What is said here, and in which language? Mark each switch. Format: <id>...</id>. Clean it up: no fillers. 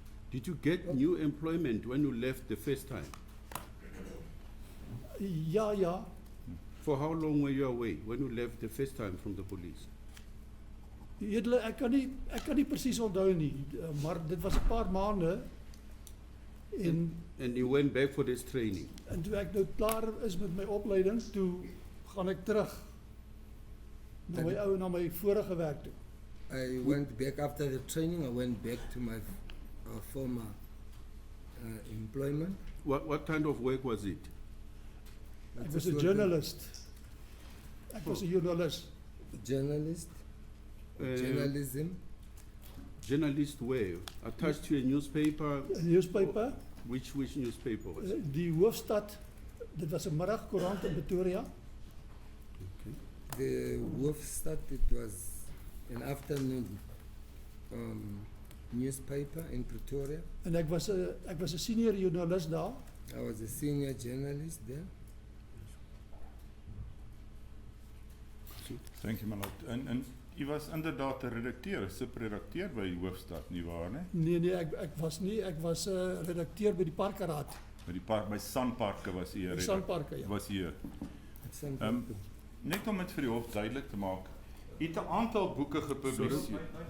<en>Did you get new employment when you left the first time?</en> <af>Ja.</af> <en>For how long were you away when you left the first time from the police?</en> <af>Edele, ek kan nie presies onthou nie, maar dit was 'n paar maande</af> <en>And you went back for this training?</en> <af>en toe ek nou klaar is met my opleiding, toe gaan ek terug na my vorige werk toe.</af> <en>I went back after the training. I went back to my former employment. What kind of work was it?</en> <af>Ek was 'n journalist. Ek was 'n journalist.</af> <en>Journalist. Journalism. Journalist where? Attached to a newspaper?</en> <af>'n Newspaper.</af> <en>Which newspaper was it?</en> <af>Die hoofstad, dit was 'n middagkoerant in Pretoria.</af> <en>Okay. The Hoofstad, it was an afternoon newspaper in Pretoria.</en> <af>En ek was 'n senior journalist daar.</af> <en>I was a senior journalist there. Thank you, my lord.</en> <af>En u was inderdaad 'n redakteur, subredakteur by die Hoofstad, nie waar nie? Nee, ek was nie, ek was 'n redakteur by die Parkeraad. By Sanparke was u 'n Die redakteur. Sanparke, ja. Was u.</af> <en>Some</en> <af>Net om dit vir die hof duidelik te maak. U het 'n aantal boeke gepubliseer.</af>